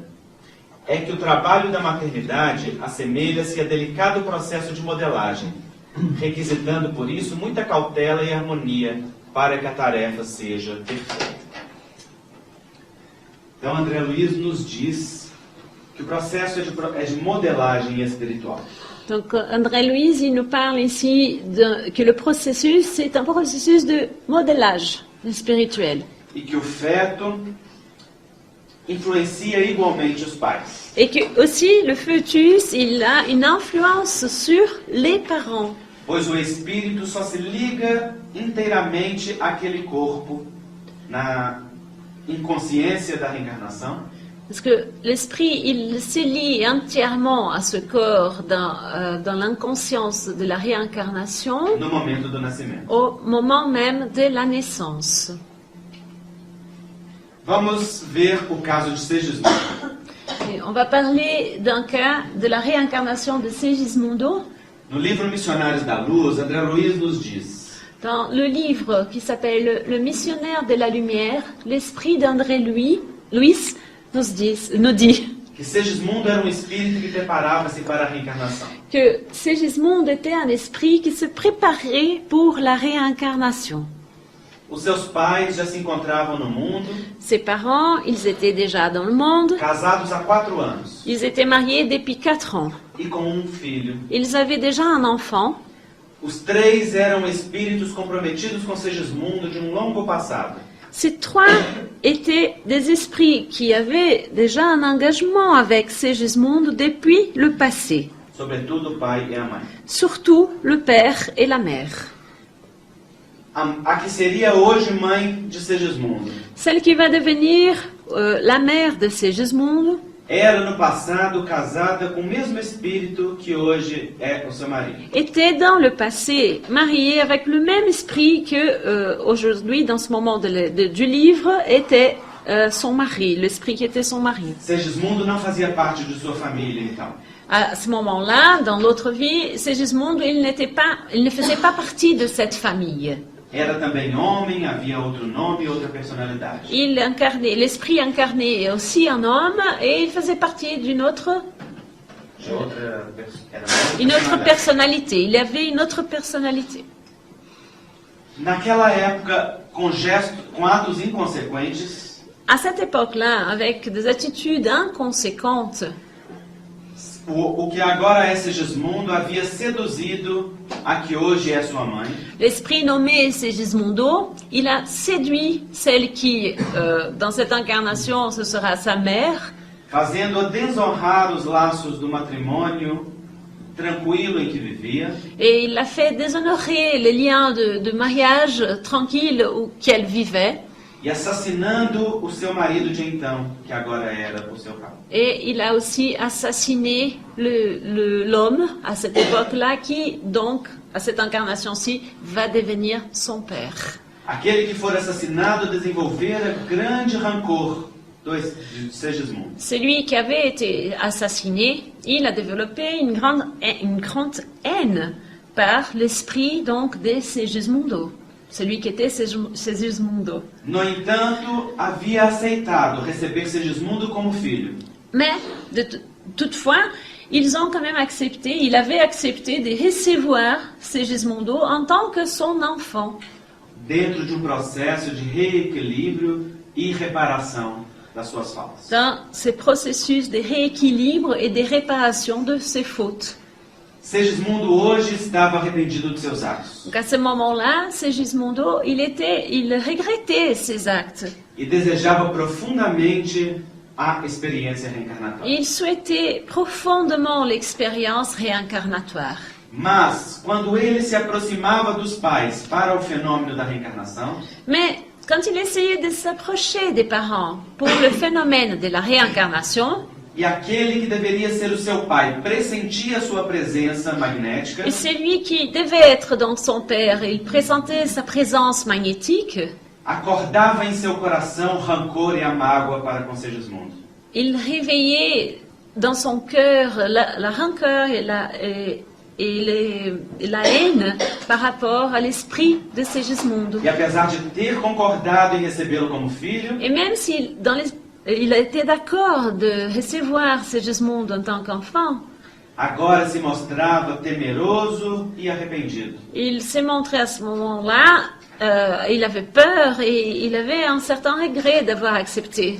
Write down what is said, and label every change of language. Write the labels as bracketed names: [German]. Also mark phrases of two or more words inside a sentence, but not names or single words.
[Portuguese] É que o trabalho da maternidade assemelha-se a delicado processo de modelagem, requisitando por isso muita cautela e harmonia para que a tarefa seja perfeita. Então André Luiz nos diz que o processo é de modelagem espiritual. [French] Donc André Luiz, il nous parle ici que le processus, c'est un processus de modélage spirituel. [Portuguese] E que o feto influencia igualmente os pais. [French] Et que aussi le fœtus, il a une influence sur les parents. [Portuguese] Pois o espírito só se liga inteiramente àquele corpo na inconsciência da reencarnação. [French] Parce que l'esprit, il se lie entièrement à ce corps dans l'inconscience de la réincarnation [Portuguese] No momento do nascimento. [French] au moment même de la naissance. [Portuguese] Vamos ver o caso de Segismundo. [French] Et on va parler d'un cas de la réincarnation de Segismundo [Portuguese] No livro Missionários da Luz, André Luiz nos diz: [French] dans le livre qui s'appelle Le missionnaire de la lumière. L'esprit d'André Luiz nous dit [Portuguese] que Segismundo era espírito que preparava-se para a reencarnação. [French] que Segismundo était un esprit qui se préparait pour la réincarnation. [Portuguese] Os seus pais já se encontravam no mundo, [French] Ses parents, ils étaient déjà dans le monde, [Portuguese] casados há 4 anos [French] ils étaient mariés depuis 4 ans. [Portuguese] e com filho. [French] Ils avaient déjà un enfant. [Portuguese] Os 3 eram espíritos comprometidos com Segismundo de longo passado. [French] Ces 3 étaient des esprits qui avaient déjà un engagement avec Segismundo depuis le passé, [Portuguese] Sobretudo o pai e a mãe. [French] surtout le père et la mère. [Portuguese] A que seria hoje mãe de Segismundo [French] Celle qui va devenir la mère de Segismundo [Portuguese] era no passado casada com o mesmo espírito que hoje é o seu marido. [French] était dans le passé mariée avec le même esprit que aujourd'hui, dans ce moment du livre, était son mari, l'esprit qui était son mari. [Portuguese] Segismundo não fazia parte de sua família, então. [French] À ce moment-là, dans l'autre vie, Segismundo, il ne faisait pas partie de cette famille. [Portuguese] Era também homem, havia outro nome e outra personalidade. [French] L'esprit incarné aussi un homme et il faisait partie d'une autre personnalité. Il avait une autre personnalité. [Portuguese] Naquela época, com atos inconsequentes, [French] À cette époque-là, avec des attitudes inconséquentes, [Portuguese] o que agora é Segismundo havia seduzido a que hoje é sua mãe. [French] l'esprit nommé Segismundo, il a séduit celle qui, dans cette incarnation, ce sera sa mère, [Portuguese] Fazendo-a desonrar os laços do matrimônio tranquilo em que vivia, [French] et il l'a fait déshonorer les liens de mariage tranquille qu'elle vivait, [Portuguese] e assassinando o seu marido de então, que agora era o seu pai. [French] et il a aussi assassiné l'homme à cette époque-là qui, donc, à cette incarnation-ci, va devenir son père. [Portuguese] Aquele que for assassinado desenvolvera grande rancor de Segismundo. [French] Celui qui avait été assassiné, il a développé une grande haine par l'esprit donc de Segismundo, celui qui était Segismundo. [Portuguese] No entanto, havia aceitado receber Segismundo como filho. [French] Mais, toutefois, ils ont quand même accepté, il avait accepté de recevoir Segismundo en tant que son enfant, [Portuguese] Dentro de processo de reequilíbrio e reparação das suas faltas. [French] dans ce processus de rééquilibre et de réparation de ses fautes. [Portuguese] Segismundo hoje estava arrependido de seus atos [French] Donc à ce moment-là, Segismundo, il regrettait ses actes. [Portuguese] e desejava profundamente a experiência reencarnatória. [French] Il souhaitait profondément l'expérience réincarnatoire. [Portuguese] Mas, quando ele se aproximava dos pais para o fenômeno da reencarnação, [French] Mais quand il essayait de s'approcher des parents pour le phénomène de la réincarnation, [Portuguese] e aquele que deveria ser o seu pai pressentia sua presença magnética, [French] et celui qui devait être dans son père, il présentait sa présence magnétique, [Portuguese] acordava em seu coração rancor e a mágoa para com Segismundo. [French] il réveillait dans son cœur la rancœur et la haine par rapport à l'esprit de Segismundo. [Portuguese] E apesar de ter concordado em recebê-lo como filho, [French] Et même s'il il a été d'accord de recevoir Segismundo en tant qu'enfant, [Portuguese] agora se mostrava temeroso e arrependido. [French] il s'est montré à ce moment-là, il avait peur et il avait un certain regret d'avoir accepté,